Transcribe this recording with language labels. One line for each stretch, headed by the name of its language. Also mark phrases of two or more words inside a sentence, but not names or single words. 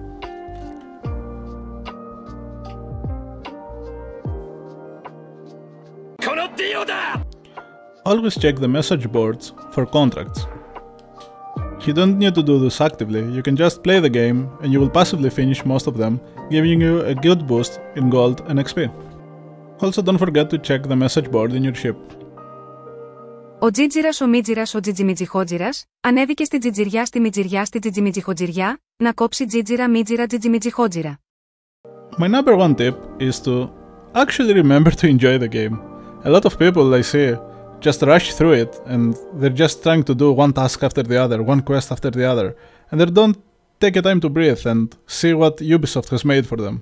English: Always check the message boards for contracts. You don't need to do this actively, you can just play the game and you will passively finish most of them, giving you a good boost in gold and XP. Also don't forget to check the message board in your ship.
Greek: Ο Τζίτζιρας ο Μίτζιρας ο Τζιτζιμιτζιχότζιρας ανέβηκε στη Τζιτζιριά στη Μιτζιριά στη Τζιτζιμιτζιχότζιριά να κόψει Τζίτζιρα Μίτζιρα Τζιτζιμιτζιχότζιρα.
English: My number one tip is to actually remember to enjoy the game. A lot of people I see just rush through it and they're just trying to do one task after the other, one quest after the other, and they don't take a time to breathe and see what Ubisoft has made for them.